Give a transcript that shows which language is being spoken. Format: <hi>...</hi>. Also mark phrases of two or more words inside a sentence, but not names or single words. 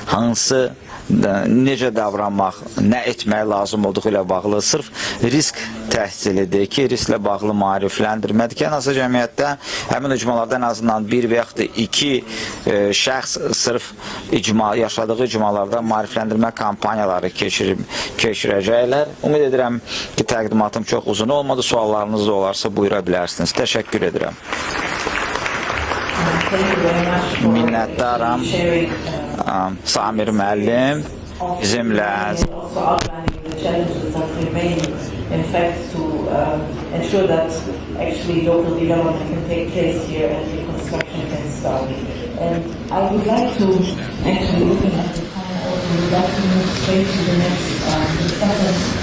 <az>necə davranmaq, nə etmək lazım olduğu ilə bağlı sırf risk təhsilidir ki, risklə bağlı maarifləndirmədir ki, ən azı cəmiyyətdə həmin icmalarda ən azından bir və yaxud da 2 şəxs sırf yaşadığı icmalarda maarifləndirmə kampanyaları keçirəcəklər. Ümid edirəm ki, təqdimatım çox uzun olmadı. Suallarınız da olarsa buyura bilərsiniz. Təşəkkür edirəm. Minnətdaram. Samir müəllim bizimlə</az> <en>in fact to ensure that actually local development can take place here and the construction can start. And I would like to actually, looking at the time, also would like to move straight to the next discussion.</en>